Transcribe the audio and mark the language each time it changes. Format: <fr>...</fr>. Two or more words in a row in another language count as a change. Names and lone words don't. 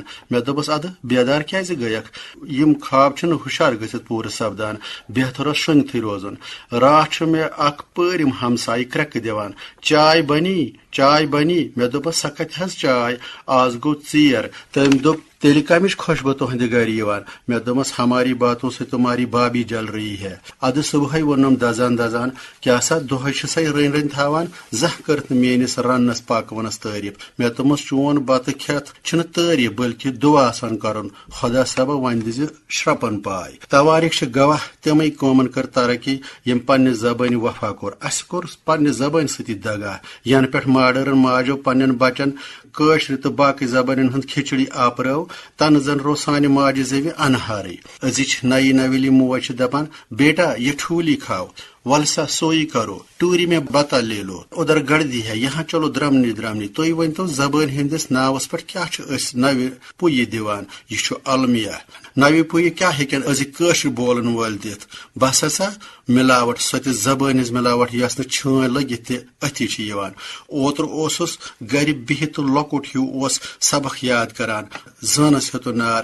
<ks>مے دوپس ادٕ بیدار کیازِ گٔیکھ یم خواب چھنہٕ ہُشار گژھِتھ پوٗرٕ سپدان بہتر اوس شۄنٛگتھٕے روزُن. راتھ چھُ مے اکھ پٲرِم ہمسایہِ کرٛٮ۪کہٕ دِوان چاے بنی چاے بنی. مے دوپس سۄ کتہِ حظ چاے آز گوٚو ژیر. تٔمۍ دوٚپ تیٚلہِ کمِچ خوشبو تُہنٛدِ گرِ یِوان. مے دوٚپمس</ks> <ur>ہماری باتوں سے تمہاری بابی جل رہی ہے.</ur> <ks>ادٕ صبحے ووٚنُم دزان دزان کیٛاہ سا دۄہے چھِ سا رٔنۍ رٔنۍ تھاوان زانٛہہ کٔرتھ نہٕ میٲنِس رننس پاکونس تعریف. مے دوٚپمس چون بتہٕ کھٮ۪تھ چھُنہٕ تعریف بلکہ دعا آسان کرُن خدا صٲبا وۄنۍ دِزِ شرٛپن پاے. تواریٖخ چھِ گواہ تِمے قومن کٔر ترقی یِم پننہِ زبٲنۍ وفا کوٚر. اسہِ کوٚر پننہِ زبٲنۍ سۭتی دگا ینہٕ پٮ۪ٹھ ماڈرن ماجو پننٮ۪ن بچن کٲشرِ تہٕ باقٕے زبانن ہٕنٛز کھچڑی آپرٲو تنہٕ زن رو سانہِ ماجہِ زیوِ انہارٕے. أزِچ نئی نویلی موج چھِ دپان</ks> <ur>بیٹا یہ ٹھولی کھاؤ ولسا سوئی کرو ٹوری میں بتا لے لو ادھر گردی ہے یہاں چلو درمنی درمنی.</ur> <ks>تُہۍ ؤنتو زبٲنۍ ہٕنٛدِس ناوس پٮ۪ٹھ کیٛاہ چھِ أسۍ نوِ پُیہِ دِوان. یہِ چھُ المیہ. نوِ پُیہِ کیٛاہ ہیٚکن أزِکۍ کٲشِر بولن وٲلۍ دِتھ. بس ہسا ملاوٹ سۄ تہِ زبٲنۍ ہٕنٛز ملاوٹ یۄس نہٕ چھٲنۍ لٔگِتھ تہِ أتھی چھِ یِوان. اوترٕ اوسُس گرِ بِہِتھ تہٕ لۄکُٹ ہیوٗ اوس سبق یاد کران زٲنس ہیوٚتُن نار.</ks>